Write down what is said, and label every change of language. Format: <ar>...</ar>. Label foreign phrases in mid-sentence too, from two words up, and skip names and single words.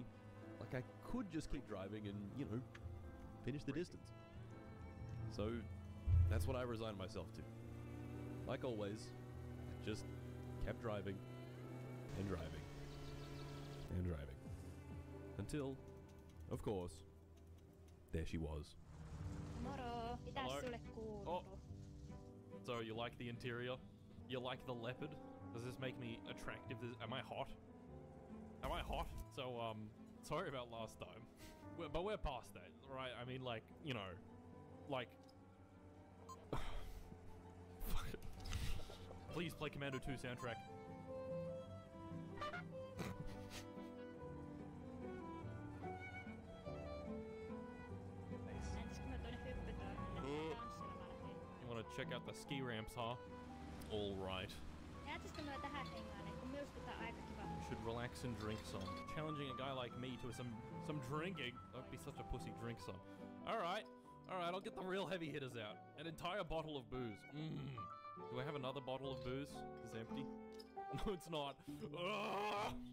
<en>Like, I could just keep driving and, you know, finish the distance. So, that's what I resigned myself to. Like always, I just kept driving, and driving, and driving. Until, of course, there she was.</en> <fi>Moro, mitäs</fi> <en>Hello?</en> <fi>sulle kuuluu?</fi> <en>Oh. So, you like the interior? You like the leopard? Does this make me attractive? Am I hot? Am I hot? So, sorry about last time. But we're past that, right? I mean, like, you know, like... Fuck it. Please play Commando 2 soundtrack.</en> <fi>Entäs kun me tuonne hyppytään, niin tanssilemaan lähtee.</fi> <en>You wanna check out the ski ramps, huh? All right.</en> <fi>Jäätäisikö me tähän hengaan, niin kun minusta tää aika kiva.</fi> <en>You should relax and drink some. Challenging a guy like me to some drinking. Don't be such a pussy. Drink some. All right, I'll get the real heavy hitters out. An entire bottle of booze. Do I have another bottle of booze? It's empty. No, it's not. Ugh!</en>